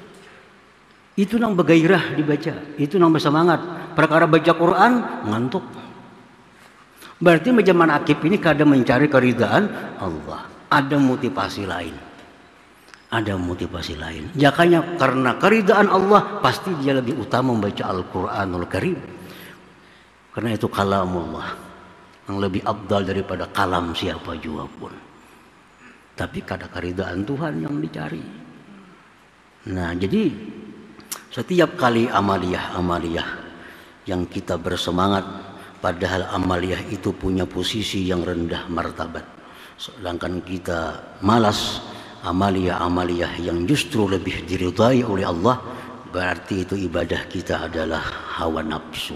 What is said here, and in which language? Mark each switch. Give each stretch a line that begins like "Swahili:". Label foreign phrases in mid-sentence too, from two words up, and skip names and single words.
Banjar: Itu nang bergairah dibaca, itu nang bersemangat. Perkara baca Quran ngantuk. Berarti baca manakib ini kada mencari keridaan Allah.
Indonesian: Ada motivasi lain. Ada motivasi lain.
Banjar: Jakanya karena keridaan Allah pasti dia lebih utama membaca Al-Quranul Karim.
Indonesian: Karena itu kalamullah yang lebih abdal daripada kalam siapa jua pun.
Banjar: Tapi kada keridaan Tuhan yang dicari.
Indonesian: Nah, jadi setiap kali amaliyah yang kita bersemangat, padahal amaliyah itu punya posisi yang rendah martabat, sedangkan kita malas amaliyah yang justru lebih diridai oleh Allah, berarti itu ibadah kita adalah hawa nafsu.